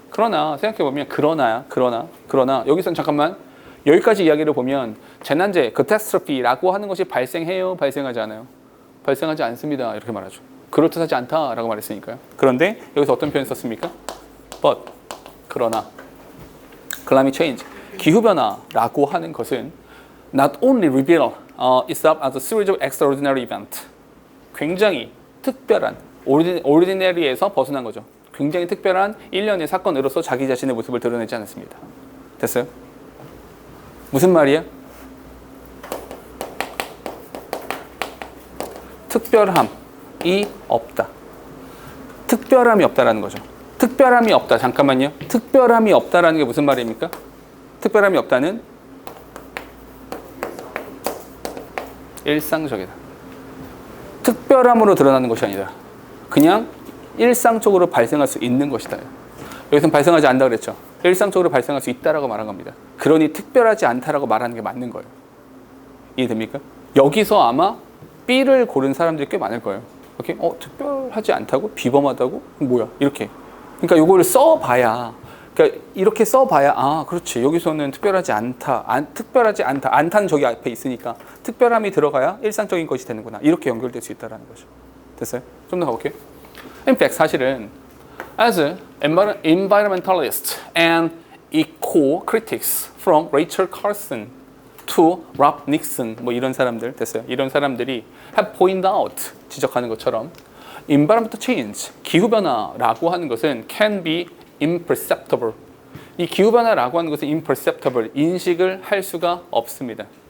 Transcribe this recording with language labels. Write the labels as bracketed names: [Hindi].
[Korean] 그러나 생각해보면 그러나 여기서는 잠깐만, 여기까지 이야기를 보면 재난재해, catastrophe라고 하는 것이 발생해요? 발생하지 않아요? 발생하지 않습니다. 이렇게 말하죠. 그럴듯하지 않다라고 말했으니까요. 그런데 여기서 어떤 표현 썼습니까? [English] but, [Korean] 그러나 [English] climate change, [Korean] 기후변화라고 하는 것은 [English] not only reveal itself as a series of extraordinary events, [Korean] 굉장히 특별한, [English] ordinary에서 벗어난 거죠. [Korean] 굉장히 특별한 일련의 사건으로서 자기 자신의 모습을 드러내지 않았습니다. 됐어요? 무슨 말이야? 특별함이 없다. 특별함이 없다라는 거죠. 특별함이 없다. 잠깐만요. 특별함이 없다라는 게 무슨 말입니까? 특별함이 없다는 일상적이다. 특별함으로 드러나는 것이 아니다. 그냥 일상적으로 발생할 수 있는 것이다. 여기서는 발생하지 않는다 그랬죠. 일상적으로 발생할 수 있다라고 말한 겁니다. 그러니 특별하지 않다라고 말하는 게 맞는 거예요. 이해됩니까? 여기서 아마 B를 고른 사람들이 꽤 많을 거예요. 오케이? 특별하지 않다고? 비범하다고? 뭐야? 이렇게. 그러니까 이걸 써봐야, 그러니까 이렇게 써봐야, 아, 그렇지. 여기서는 특별하지 않다. 특별하지 않다. 않다는 저기 앞에 있으니까 특별함이 들어가야 일상적인 것이 되는구나. 이렇게 연결될 수 있다는 거죠. 됐어요? 좀 더 가볼게요. [English] In fact, [Korean] 사실은 [English] as environmentalists and eco-critics from Rachel Carson to Rob Nixon, [Korean] 뭐 이런 사람들, 됐어요. 이런 사람들이 [English] have pointed out, [Korean] 지적하는 것처럼 [English] environmental change, [Korean] 기후변화라고 하는 것은 [English] can be imperceptible. [Korean] 이 기후변화라고 하는 것은 imperceptible, 인식을 할 수가 없습니다.